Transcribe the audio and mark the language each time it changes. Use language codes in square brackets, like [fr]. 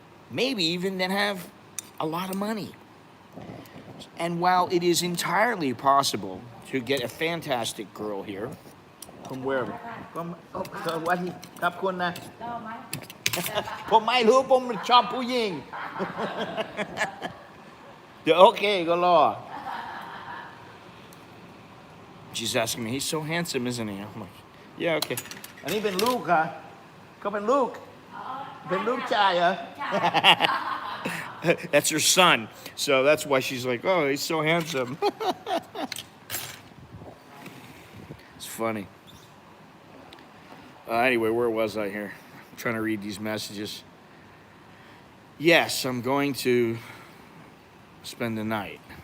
[en] Maybe even that have a lot of money. And while it is entirely possible to get a fantastic girl here, from wherever, from, [th] ขอบคุณนะ ผมไม่รู้ผมชอบผู้หญิง เดี๋ยวโอเคก็รอ [en] She's asking me, he's so handsome, isn't he? I'm like, yeah, okay. [th] อันนี้เป็นลูกค่ะเขาเป็นลูก เป็นลูกชายเหรอ [en] That's her son. So that's why she's like, oh, he's so handsome. It's funny. Anyway, where was I here? I'm trying to read these messages. Yes, I'm going to spend the night.